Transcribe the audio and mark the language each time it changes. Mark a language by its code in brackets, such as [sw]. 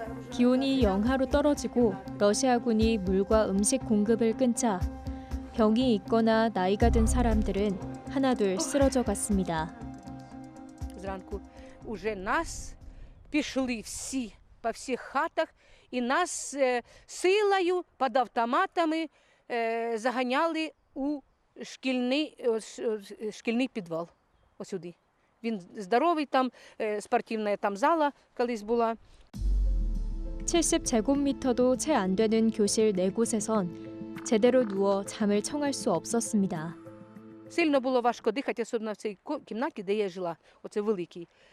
[ko] 기온이 영하로 떨어지고 러시아군이 물과 음식 공급을 끊자 병이 있거나 나이가 든 사람들은 하나둘 쓰러져 갔습니다. [uk] Зранку уже нас пішли всі по всіх хатах і нас силою під автоматами заганяли у шкільний підвал. Ось сюди. Він здоровий, там спортивна там зала колись була. [ko] 70제곱미터도 채 안 되는 교실 4곳에선 제대로 누워 잠을 청할 수 없었습니다. [uk] Сильно було важко дихати, особливо в цій кімнаті, де я жила, оце великий.